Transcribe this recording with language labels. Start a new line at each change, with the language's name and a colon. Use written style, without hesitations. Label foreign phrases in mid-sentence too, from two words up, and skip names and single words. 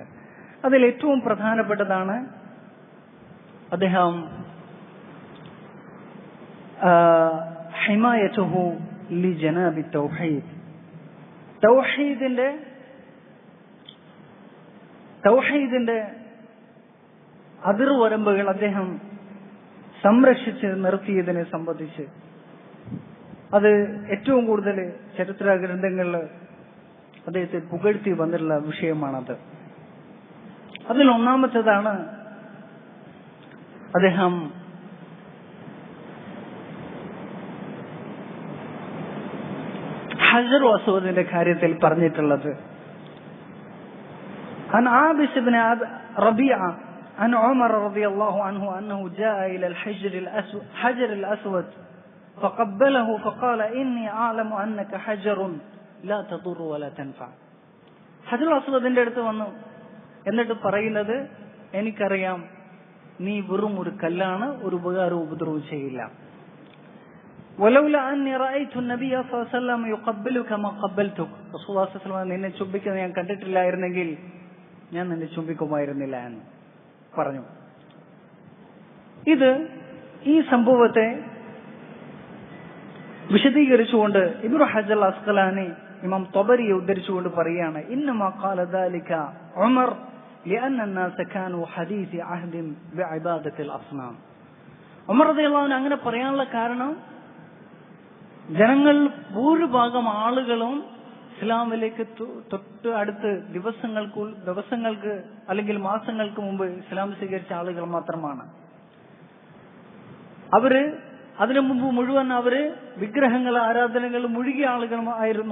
Malayalam: അതിൽ ഏറ്റവും പ്രധാനപ്പെട്ടതാണ് അദ്ദേഹം
Arabic: حمايته لجناب التوحيد,
Malayalam: തൗഹീദിന്റെ അതിർവരമ്പുകൾ അദ്ദേഹം സംരക്ഷിച്ച് നിർത്തിയതിനെ സംബന്ധിച്ച് അത് ഏറ്റവും കൂടുതൽ ചരിത്ര ഗ്രന്ഥങ്ങളിൽ അദ്ദേഹത്തെ പുകഴ്ത്തി വന്നിട്ടുള്ള വിഷയമാണത്. അതിലൊന്നാമത്തേതാണ് അദ്ദേഹം ഹജർ അസ്വദിന്റെ കാര്യത്തിൽ പറഞ്ഞിട്ടുള്ളത്.
Arabic: عن عابس بن ربيعة عن عمر رضي الله عنه أنه جاء إلى الحجر الأسود فقبله فقال إني أعلم أنك حجر لا تضر ولا تنفع.
Malayalam: ഹജറുൽ അസ്വദിന്റെ അടുത്ത് വന്നു. എന്നിട്ട് പറയുന്നത്, എനിക്കറിയാം നീ വെറും ഒരു കല്ലാണ്, ഒരു ഉപകാരവും ഉപദ്രവവും ചെയ്യില്ല. നിന്നെ ചുംബിക്കുന്നത് ഞാൻ കണ്ടിട്ടില്ലായിരുന്നെങ്കിൽ ഞാൻ നിന്നെ ചുംബിക്കുമായിരുന്നില്ല എന്ന് പറഞ്ഞു. ഇത് ഈ സംഭവത്തെ വിശദീകരിച്ചുകൊണ്ട് ഇബ്നു ഹജർ അസ്ഖലാനി ഇമാം ത്വബരിയെ ഉദ്ധരിച്ചുകൊണ്ട് പറയുകയാണ്,
Arabic: إنما قال ذلك عمر لأن الناس كانوا حديث عهد بعبادة الأصنام.
Malayalam: ഉമർ
Arabic: رضي الله عنه
Malayalam: അങ്ങനെ പറയാനുള്ള കാരണം, ജനങ്ങൾ ഭൂരിഭാഗം ആളുകളും ഇസ്ലാമിലേക്ക് തൊട്ട് അടുത്ത് ദിവസങ്ങൾക്ക് അല്ലെങ്കിൽ മാസങ്ങൾക്ക് മുമ്പ് ഇസ്ലാം സ്വീകരിച്ച ആളുകൾ മാത്രമാണ്. അതിനു മുമ്പ് മുഴുവൻ അവര് വിഗ്രഹങ്ങൾ ആരാധനകൾ മുഴുകിയ ആളുകളുമായിരുന്നു.